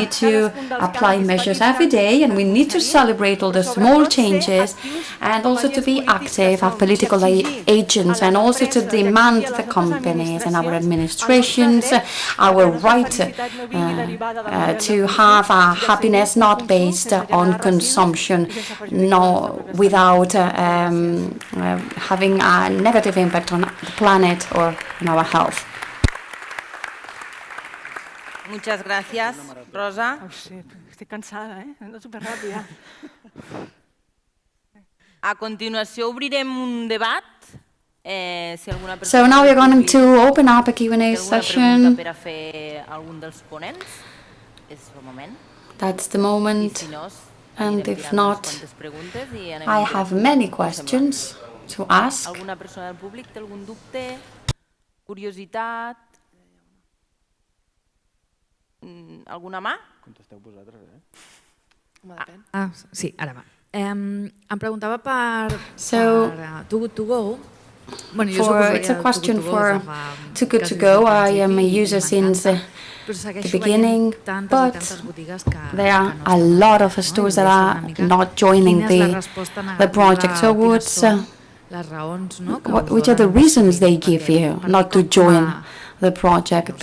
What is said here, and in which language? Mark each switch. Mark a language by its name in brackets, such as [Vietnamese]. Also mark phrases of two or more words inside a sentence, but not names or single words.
[English] need to apply measures every day, and we need to celebrate all the small changes, and also to be active, have political agents, and also to demand the companies and our administrations our right to have a happiness not based on consumption, no, without having a negative impact on the planet or on our health. [Spanish] Muchas gracias, Rosa. Estoy cansada, ando súper rápida. [Catalan] A continuació obrirem un debat. [English] So now we're going to open up a Q&A session. [Catalan] Per a fer algun dels ponents. És el moment. [English] That's the moment. And if not, I have many questions to ask. [Catalan] Alguna persona del públic té algun dubte, curiositat? Alguna mà? Contesteu vosaltres, Sí, ara va. Em preguntava per Too Good To Go. [English] It's a question for Too Good To Go. I am a user since the beginning, but there are a lot of stores that are not joining the project. So which are the reasons they give you not to join the project?